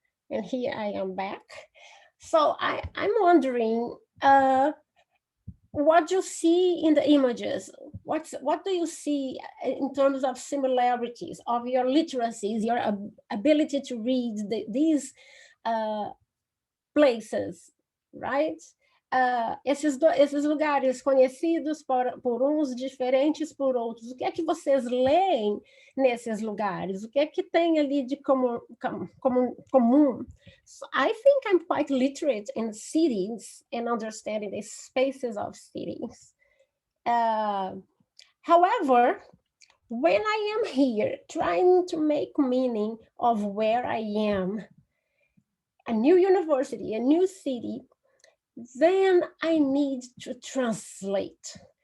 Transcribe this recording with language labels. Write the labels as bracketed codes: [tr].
[en] And here I am back. So I'm wondering, what you see in the images? What do you see in terms of similarities of your literacies, your ability to read these places, right? [pt] Esses lugares conhecidos por uns, diferentes por outros. O que é que vocês leem nesses lugares? O que é que tem ali de comum? [en] So I think I'm quite literate in cities and understanding the spaces of cities. However, when I am here trying to make meaning of where I am, a new university, a new city, then I need to translate.